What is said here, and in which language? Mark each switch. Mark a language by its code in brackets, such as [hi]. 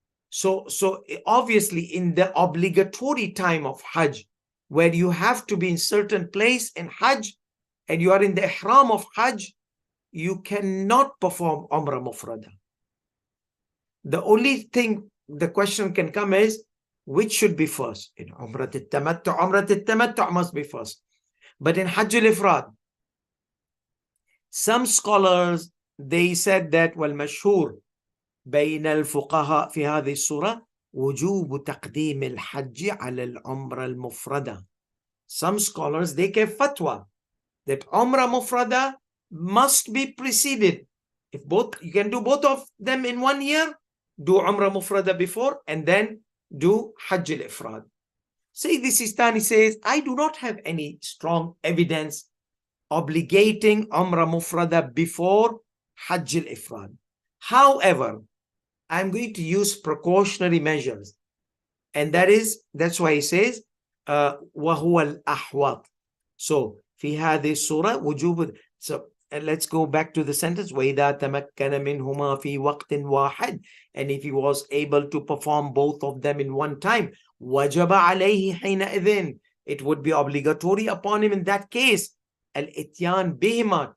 [en] So obviously in the obligatory time of Hajj, where you have to be in certain place in Hajj, and you are in the ihram of Hajj, you cannot perform Umrah Mufrada. The only thing the question can come is, which should be first? In Umrah al-Tamattu must be first. But in Hajj al-Ifrad, some scholars, they said that [ar] والمشهور بين الفقهاء في هذه الصورة وجوب تقديم الحج على العمرة المفردة. [en] Some scholars, they gave fatwa that Umrah Mufrada must be preceded. If both, you can do both of them in 1 year, do Umrah Mufrada before and then do Hajj al-Ifrad. Sayyid Sistani says, I do not have any strong evidence obligating Umrah Mufrada before Hajj al-Ifrad. However, I'm going to use precautionary measures. And that's why he says, [ar] وَهُوَ الْأَحْوَطِ. So, في هذه الصورة وجوب. [en] So, let's go back to the sentence. [ar] وَإِذَا تَمَكَّنَ مِنْهُمَا فِي وَقْتٍ وَاحِدٍ. [en] And if he was able to perform both of them in one time, وَجَبَ عَلَيْهِ حِينَئِذٍ. It would be obligatory upon him in that case. [ar] الْإِتْيَانُ بِهِمَا.